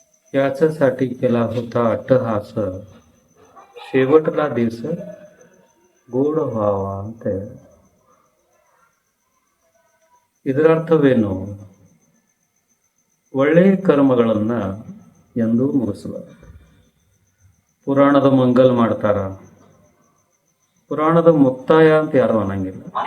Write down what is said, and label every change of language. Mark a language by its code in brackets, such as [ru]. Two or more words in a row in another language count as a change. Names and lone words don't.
[mr] याच्यासाठी केला होता अट्टहास, शेवटला दिवस गोड व्हावा ಅಂತ. [kn] ಇದರ ಅರ್ಥವೇನು? ಒಳ್ಳೆಯ ಕರ್ಮಗಳನ್ನ ಎಂದೂ ಮುಗಿಸಬಾರದು. ಪುರಾಣದ ಮಂಗಲ್ ಮಾಡ್ತಾರ, ಪುರಾಣದ ಮುಕ್ತಾಯ ಅಂತ ಯಾರು ಅನ್ನಂಗಿಲ್ಲ.